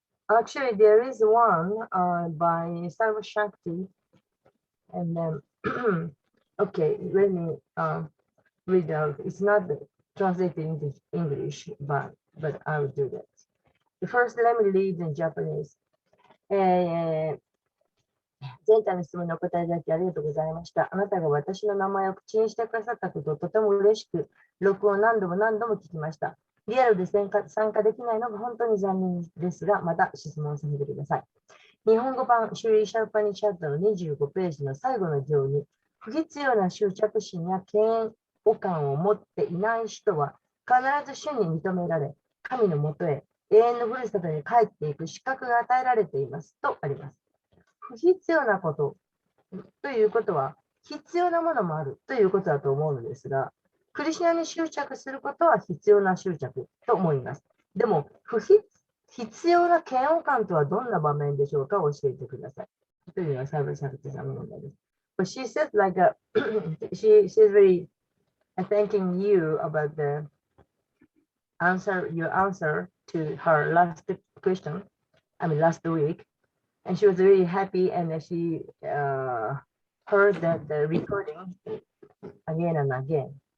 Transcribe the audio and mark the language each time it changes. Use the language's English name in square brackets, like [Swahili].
[English] Actually, there is one by Sarva Shakti, and then okay, let me read out. It's not translated into English, but I will do that. First, let me read in Japanese. [Japanese] 前回の質問にお答えいただきありがとうございました。あなたが私の名前を口にしてくださったことをとても嬉しく、録音を何度も聞きました。リアルで参加できないのが本当に残念ですが、また質問させてください。日本語版シュリー・シャルパニシャットの25ページの最後の行に、不必要な執着心や嫌悪感を持っていない人は必ず主に認められ、神の元へ永遠のふるさとに帰っていく資格が与えられていますとあります。不必要なことということは必要なものもあるということだと思うのですが、クリシュナに執着することは必要な執着と思います。でも必要な嫌悪感とはどんな場面でしょうか教えてください。というのがサーブシャクテさんの問題です。 [English] But she says like she's very thanking you about the your answer to her last question, last week. And she was really happy, and she heard that the recording again and again.